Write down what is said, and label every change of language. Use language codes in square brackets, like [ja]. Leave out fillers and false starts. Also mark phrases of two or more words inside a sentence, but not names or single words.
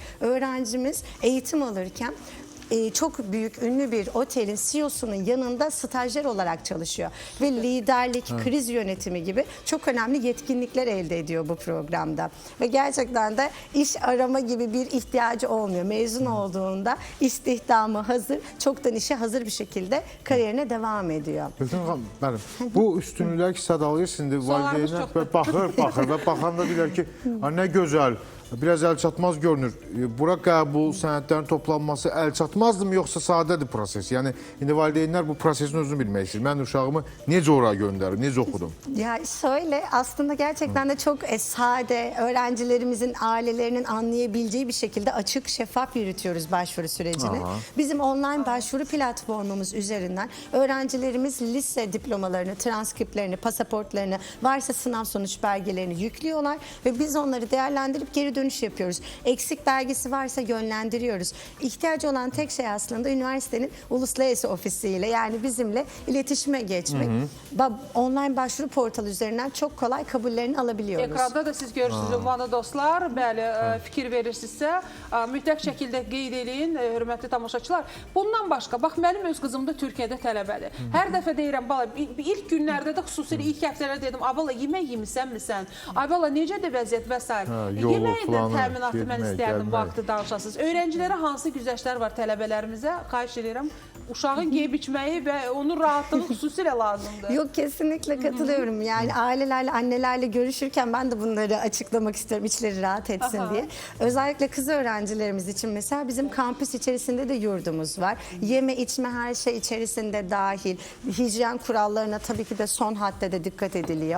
[tr] Öğrencimiz eğitim alırken çok büyük ünlü bir otelin CEO'sunun yanında stajyer olarak çalışıyor. Ve liderlik, kriz yönetimi gibi çok önemli yetkinlikler elde ediyor bu programda. Ve gerçekten de iş arama gibi bir ihtiyacı olmuyor. Mezun olduğunda istihdamı hazır, çoktan işe hazır bir şekilde kariyerine devam ediyor. [az] Gülten xanım, bəli. Bu üstünlüklər ki, sadalayır şimdi valideynlər baxır və baxanda deyirlər ki, nə gözəl, biraz əlçatmaz görünür. Bura qəbul, sənədlərin toplanması əlçatmazdı mı, yoxsa sadədir proses? Yəni, indi valideynlər bu prosesin özünü bilmək istəyir. Mən uşağımı necə oraya göndərim, necə oxudum? [tr] Ya şöyle aslında gerçekten de çok sade, öğrencilerimizin, ailelerinin anlayabileceği bir şekilde açık, şeffaf yürütüyoruz başvuru sürecini. Bizim online başvuru platformumuz üzerinden öğrencilerimiz lise diplomalarını, transkriplerini, pasaportlarını, varsa sınav sonuç belgelerini yüklüyorlar ve biz onları değerlendirip geri dönüş yapıyoruz. Eksik belgesi varsa yönlendiriyoruz. İhtiyacı olan tek şey aslında üniversitenin uluslararası ofisiyle, yani bizimle iletişime geçmek. Online başvuru portalı üzerinden çok kolay kabullerini alabiliyoruz. [az] Ekranda da siz görürsünüz, ünvanlı dostlar, bəli, fikir verirsinizsə, mütləq şəkildə qeyd edin, hörmətli tamaşaçılar. Bundan başqa, bax, mənim öz qızım da Türkiyədə tələbədir. Hər dəfə deyirəm, bala, ilk günlərdə də xüsusilə ilk həftələrdə dedim, abala, yemək yemisənmisən? Ay bala, necədir vəziyyət və s. Yeməyin də təminatı mən istərdim vaxtı danışasınız. Öğrencilere hansı güzəştlər var tələbələrimizə? Xahiş edirəm. Uşağın yeyib içməyi və onun rahatlığı xüsusilə lazımdır. [tr] Yok, kesinlikle katılıyorum. Yani ailelerle, annelerle görüşürken ben de bunları açıklamak istiyorum, içleri rahat etsin diye. Özellikle kız öğrencilerimiz için mesela bizim kampüs içerisinde de yurdumuz var. Yeme içme her şey içerisinde dahil. Hijyen kurallarına tabii ki de son haddede dikkat ediliyor.